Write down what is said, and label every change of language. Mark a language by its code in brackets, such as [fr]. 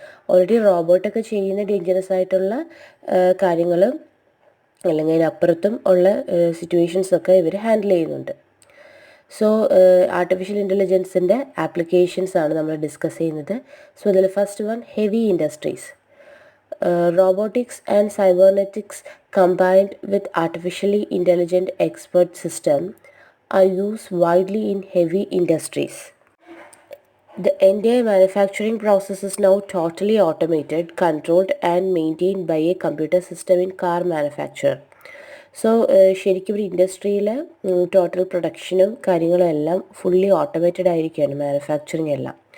[ml] Already റോബോട്ടൊക്കെ ചെയ്യുന്ന dangerous ആയിട്ടുള്ള കാര്യങ്ങൾ അല്ലെങ്കിൽ അതിനപ്പുറത്തും ഉള്ള സിറ്റുവേഷൻസൊക്കെ ഇവർ ഹാൻഡിൽ ചെയ്യുന്നുണ്ട്. സോ ആർട്ടിഫിഷ്യൽ ഇൻ്റലിജൻസിൻ്റെ ആപ്ലിക്കേഷൻസ് ആണ് നമ്മൾ ഡിസ്കസ് ചെയ്യുന്നത്. സോ അതിൽ first one, heavy industries. [en] Robotics and cybernetics combined with artificially intelligent expert system are used widely in heavy industries. The entire manufacturing process is now totally automated, controlled and maintained by a computer system in car manufacture. [ml] So ശരിക്കും ഒരു ഇൻഡസ്ട്രിയിൽ total പ്രൊഡക്ഷനും കാര്യങ്ങളും എല്ലാം fully automated ആയിരിക്കുകയാണ് manufacturing എല്ലാം.